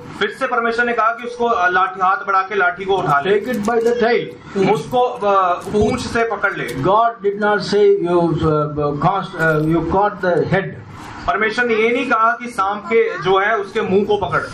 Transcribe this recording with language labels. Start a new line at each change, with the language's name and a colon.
Hindi: फिर से परमेश्वर ने कहा कि उसको लाठी हाथ बढ़ा के लाठी को उठा ले।
English: Take it by the tail.
Hindi: उसको पूंछ से पकड़ ले।
English: God did not say you caught the head.
Hindi: परमेश्वर ने ये नहीं कहा कि सांप के जो है उसके मुंह को पकड़।